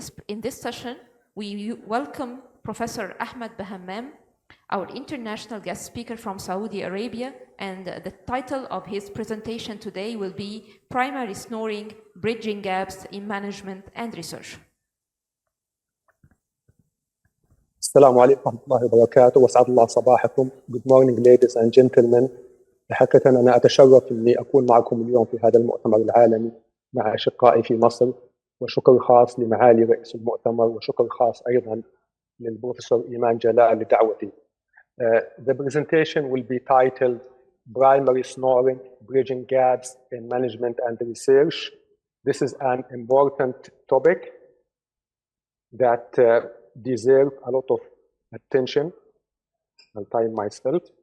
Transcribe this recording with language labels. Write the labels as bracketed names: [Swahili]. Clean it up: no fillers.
[English] In this session, we welcome Professor Ahmed Bahammam, our international guest speaker from Saudi Arabia, and the title of his presentation today will be Primary Snoring, Bridging Gaps in Management and Research. [Arabic] السلام عليكم ورحمة الله وبركاته، وأسعد الله صباحكم. [English] Good morning ladies and gentlemen. [Arabic] حقيقة أنا أتشرف أني أكون معكم اليوم في هذا المؤتمر العالمي مع أشقائي في مصر، وشكر خاص لمعالي رئيس المؤتمر، وشكر خاص أيضا للبروفيسور إيمان جلال لدعوتي. [English] The presentation will be titled Primary Snoring, Bridging Gaps in Management and Research. This is an important topic that deserves a lot of attention. I'll time myself.